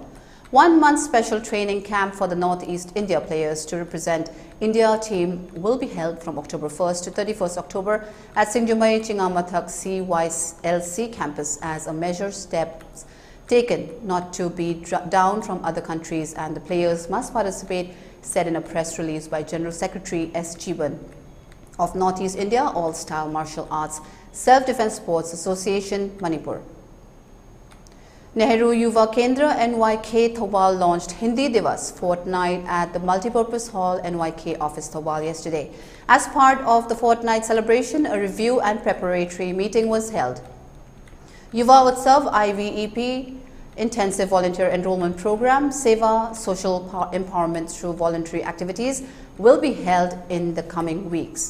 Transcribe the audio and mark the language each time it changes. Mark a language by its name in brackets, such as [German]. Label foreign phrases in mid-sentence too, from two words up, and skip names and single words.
[English] 1 month special training camp for the Northeast India players to represent India team will be held from October 1st to 31st October at Singjumai Chingamathak CYLC campus as a measure steps taken not to be down from other countries, and the players must participate, said in a press release by General Secretary S. Chiban of Northeast India All-Style Martial Arts Self-Defense Sports Association, Manipur. Nehru Yuva Kendra NYK Thobal launched Hindi Divas fortnight at the Multipurpose Hall NYK office Thobal yesterday. As part of the fortnight celebration, a review and preparatory meeting was held. Yuva Utsav IVEP Intensive Volunteer Enrollment Program, Seva Social Empowerment through voluntary activities will be held in the coming weeks.